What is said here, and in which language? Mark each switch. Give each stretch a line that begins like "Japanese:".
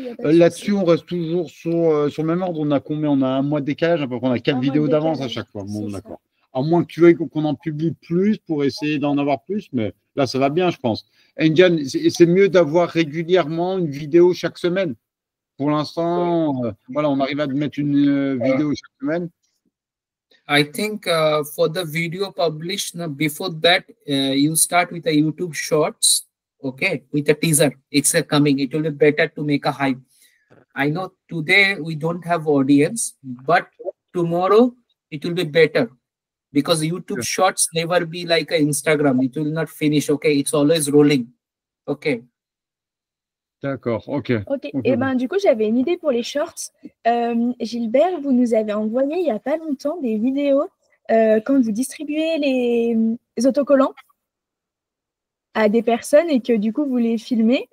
French: Là-dessus, on reste toujours sur le même ordre. On a combien? On a un mois de décalage, à peu près. On a 4 vidéos d'avance à chaque fois. Bon, d'accord. À moins que tu veuilles qu'on en publie plus pour essayer d'en avoir plus, mais là, ça va bien, je pense. Ndian, c'est mieux d'avoir régulièrement une vidéo chaque semaine. Pour l'instant, voilà, on arrive à mettre une vidéo chaque semaine.
English: I think for the video published before that, you start with a YouTube Shorts, okay, with a teaser. It's coming. It will be better to make a hype. I know today we don't have audience, but tomorrow it will be better because YouTube Shorts never be like a Instagram. It will not finish. Okay, it's always rolling. Okay.
French: D'accord, ok. Et ben du coup, j'avais une idée pour les shorts. Gilbert, vous nous avez envoyé il n'y a pas longtemps des vidéos quand vous distribuez les autocollants à des personnes et que du coup vous les filmez.